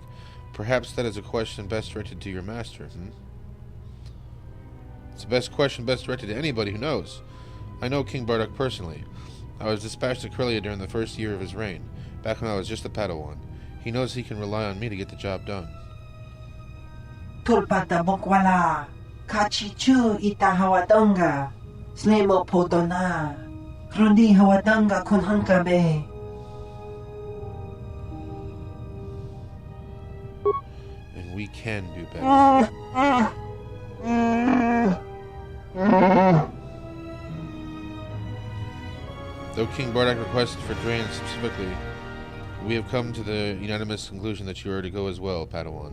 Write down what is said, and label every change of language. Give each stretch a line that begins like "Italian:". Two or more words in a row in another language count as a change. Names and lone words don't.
English: Perhaps that is a question best directed to your master, It's the best question best directed to anybody who knows. I know King Bardock personally. I was dispatched to Corellia during the first year of his reign, back when I was just a Padawan. He knows he can rely on me to get the job done. Tulpata bokwala. Kachichu ita hawadonga. Slemo podona. Rundi hawadonga kunhankabe. And we can do better. Though King Bardock requested for Drayan specifically, we have come to the unanimous conclusion that you are to go as well, Padawan.